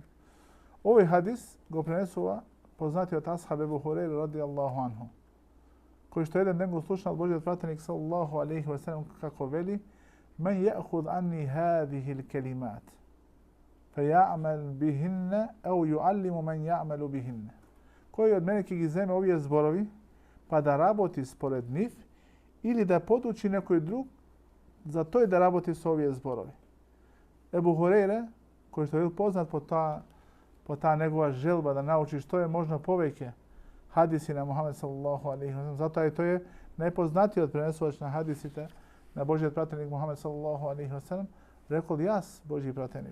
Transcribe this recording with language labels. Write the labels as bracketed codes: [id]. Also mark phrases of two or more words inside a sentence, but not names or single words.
[mk] Овој хадис го пренесува познатиот асхаб Ебу Хурейра [ar] رضي الله عنه, [mk] кој што еден ден го слушнал Божјиот пратеник [ar] صلى الله عليه وسلم [mk] како вели: [ar] "من يأخذ عني هذه الكلمات، فيعمل بهن، أو يعلم من يعمل بهن." [mk] Кој од мене ќе ги земе овие зборови, па да работи според нив, или да подучи некој друг за тој да работи со овие зборови. Ебу Хурейре, кој што бил познат по таа негова желба да научи што е можно повеќе хадиси на Мухамед [ar] صلى الله عليه وسلم, [mk] затоа и тој е најпознатиот пренесувач на хадисите на Божјиот пратеник Мухамед [ar] صلى الله عليه وسلم, [mk] рекол: "Јас, Божји пратеник."